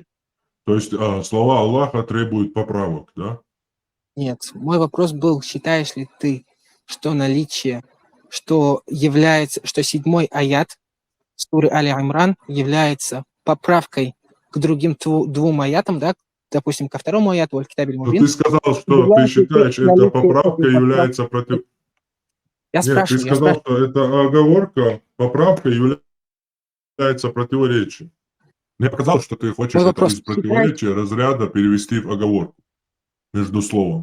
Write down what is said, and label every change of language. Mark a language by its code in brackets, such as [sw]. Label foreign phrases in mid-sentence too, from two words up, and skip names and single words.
[ru] То есть слова Аллаха требуют поправок, да? Нет, мой вопрос был, считаешь ли ты, что наличие, что 7-й аят суры Али-Имран является поправкой к другим 2 аятам, да, допустим, ко 2-му аяту, [ar] الكتاب المبين. [ru] Ты сказал, что ты считаешь, эта поправка является против... Я спрашиваю. Ты сказал, что эта оговорка, поправка является противоречием. Мне показалось, что ты хочешь это из противоречия разряда перевести в оговорку между словом.